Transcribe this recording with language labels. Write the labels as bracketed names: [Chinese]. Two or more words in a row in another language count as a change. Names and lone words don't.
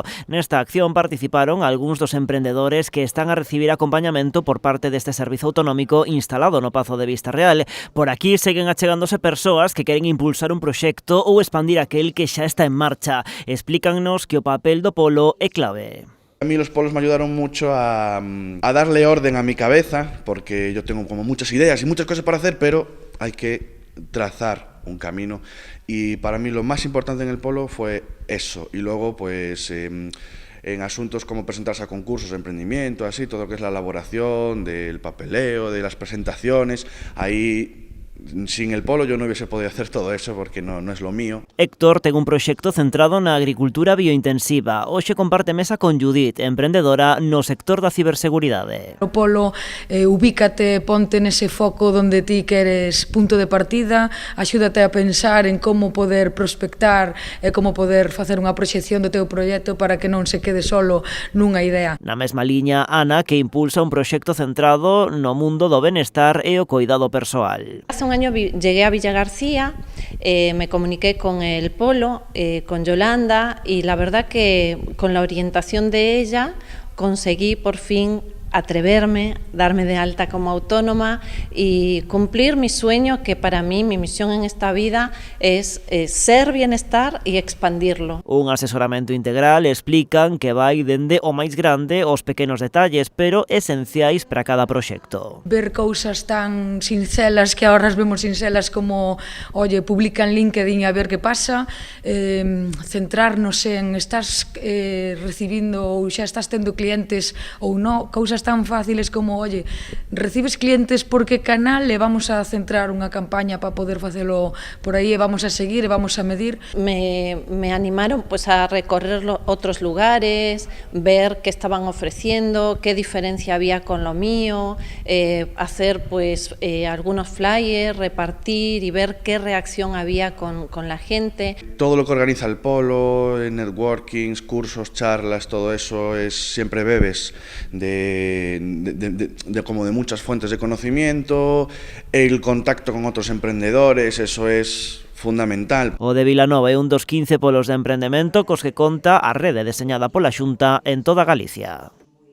[Galician] Nesta acción participaron algúns dos emprendedores que están a recibir acompañamento por parte deste servizo autonómico instalado no Pazo de Vista Real. Por aquí seguen achegándose persoas que queren impulsar un proxecto ou expandir aquel que xa está en marcha. Explícannos que o papel do polo é clave. [Spanish] A mí los polos me ayudaron mucho a darle orden a mi cabeza, porque yo tengo como muchas ideas y muchas cosas para hacer, pero hay que trazar un camino. Y para mí lo más importante en el polo fue eso. Y luego, pues, en asuntos como presentarse a concursos de emprendimiento, así, todo lo que es la elaboración, del papeleo, de las presentaciones, ahí... Sin el polo yo no hubiese podido hacer todo eso porque no es lo mío. [Galician] Héctor ten un proxecto centrado na agricultura biointensiva. Hoxe comparte mesa con Judith, emprendedora no sector da ciberseguridade. O polo ubícate, ponte nese foco onde ti queres punto de partida, axúdate a pensar en como poder prospectar e como poder facer unha proxección do teu proxecto para que non se quede solo nunha idea. Na mesma liña, Ana, que impulsa un proxecto centrado no mundo do benestar e o coidado persoal. [Spanish] Hace un año llegué a Villa García, me comuniqué con el Polo, con Yolanda, y la verdad que con la orientación de ella conseguí por fin atreverme, darme de alta como autónoma y cumplir mi sueño, que para mí, mi misión en esta vida es ser bienestar y expandirlo. [Galician] Un asesoramento integral, explican, que vai dende o máis grande aos pequenos detalles, pero esenciais para cada proxecto. Ver cousas tan sincelas, que ahora as vemos sincelas como, oye, publica en LinkedIn a ver que pasa, centrarnos en estás recibindo ou xa estás tendo clientes ou non, cousas tan fáciles como, oye, recibes clientes por que canal e vamos a centrar unha campaña para poder facelo por aí e vamos a seguir e vamos a medir. [Spanish] Me animaron pues a recorrer otros lugares, ver qué estaban ofreciendo, qué diferencia había con lo mío, hacer pues algunos flyers, repartir y ver qué reacción había con la gente. Todo lo que organiza el polo, networkings, cursos, charlas, todo eso siempre bebes de como de muchas fuentes de conocimiento, el contacto con otros emprendedores, eso es fundamental. [Galician] O de Vilanova é un dos 15 polos de emprendemento cos que conta a rede deseñada pola Xunta en toda Galicia.